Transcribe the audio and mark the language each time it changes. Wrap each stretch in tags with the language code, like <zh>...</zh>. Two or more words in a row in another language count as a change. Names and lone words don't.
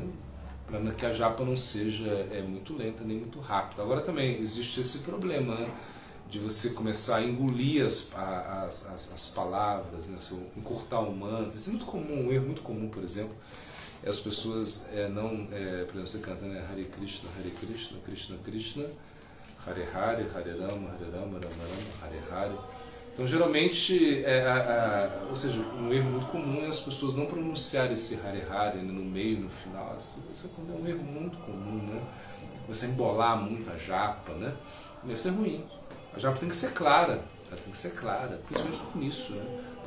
<pt>Para que a japa não seja muito lenta nem muito rápida. Agora também existe esse problema, né, de você começar a engolir as palavras, né, encurtar o mantra. Isso é muito comum, um erro muito comum, por exemplo, as pessoas por exemplo, você canta, né,</pt> <sa>हरे कृष्ण कृष्ण कृष्ण हरे हरे हरे राम राम राम हरे हरे.</sa> <pt>Então, geralmente, ou seja, um erro muito comum é as pessoas não pronunciarem esse Hare Hare no meio, no final. Isso é um erro muito comum, né? Você embolar muito a japa, né? Isso é ruim. A japa tem que ser clara, ela tem que ser clara, principalmente com isso, né?</pt>